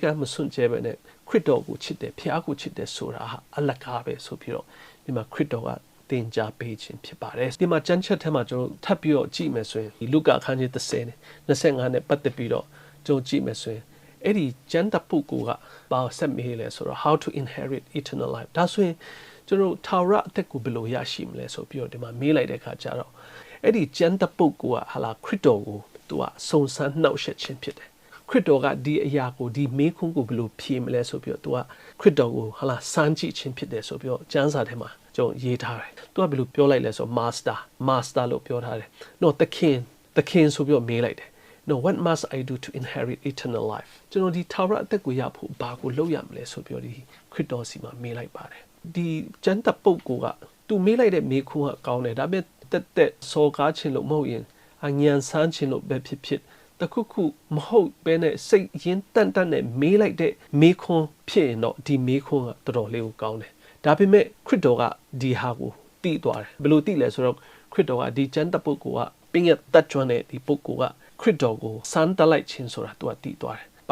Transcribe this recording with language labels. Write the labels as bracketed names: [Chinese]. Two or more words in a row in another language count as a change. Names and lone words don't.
[Burmese] မ်းမစွန့်ကြဲပဲနဲ့ခရစ်တော်ကိုချစ်တယ်ဖျားကိုချစ်တယ်ဆိုတာဟာအလကားပဲဆိုပြီးတော့ဒီမှာခရစ်တော်ကသင်ကြားပေးခြင်းဖြစ်ပါတယ်ဒီမှာကျမ်းချက်ထဲမှာကျွန်တော်ထပ်ပြီးတော့ကြည့်မယ်ဆိုရင်ဒီလုကာအခန်းကြီး30နဲ့25နဲ့ ပတ်သက်ပြီးတော့ကျွန်တော်ကြည့်မယ်ဆိုရင်အဲ့ဒီကျမ်းတပုတ်ကဘာဆက်မေးလဲဆိုတော့ [English] how to inherit eternal life [Burmese] ဒါဆိုရင်ကျွန်တော်ထာဝရအသက်ကိုဘယ်လိုရရှိမလဲဆိုပြီးတော့ဒီမှာ မေးလိုက်တဲ့အခါကျတော့အဲ့ဒီကျမ်းတပုတ်ကဟာလာခရစ်တော်ကိုသူကစုံစမ်းနှောက်ယှက်ခြင်းဖြစ်တယ်ခရစ်တော်ကဒီအရာ ကိုဒီမေးခွန်းကိုဘယ်လိုဖြေမလဲဆိုပြီးတော့သူကခရစ်တော်ကိုဟာလာစမ်းကြည့်ခြင်းဖြစ်တယ်ဆိုပြီးတော့ကျမ်းစာထဲမှာကျွန်တော်ရေးထားတယ်သူကဘယ်လိုပြောလိုက်လဲဆိုတော့ master လို့ပြောထားတယ်နော်သခင်ဆိုပြီးတော့မေးလိုက်တယ် [English] no what must I do to inherit eternal life [Burmese] ကျွန်တော်ဒီထာဝရအသက်ကိုရဖို့ဘာကိုလုပ်ရမလဲဆိုပြီးတော့ဒီခရစ်တော်စီမှာမေးလိုက်ပါတယ်ဒီကျမ်းတပုတ်ကသူမေးလိုက်တဲ့မေးခွန်းကကောင်းတယ်ဒါပေမဲ့တက်စော်ကားခြင်းလို့မဟုတ်ရင်အញ្ញံဆန်းခြင်းလို့ပဲဖြစ် တခုခုမဟုတ်ဘဲနဲ့စိတ်ရင်းတန်တန်နဲ့မေးလိုက်တဲ့မေးခွန်းဖြစ်ရင်တော့ဒီမေးခွန်းကတော်တော်လေးကိုကောင်းတယ်ဒါပေမဲ့ခရစ်တော်ကဒီဟာကိုသိသွားတယ်ဘယ်လိုသိလဲဆိုတော့ခရစ်တော်ကဒီကျမ်းတပ်ပုဂ္ဂိုလ်ကပင်ရတတ်ကျွမ်းတဲ့ဒီပုဂ္ဂိုလ်ကခရစ်တော်ကိုစမ်းတက်လိုက်ခြင်းဆိုတာသူကသိသွားတယ်ဘာ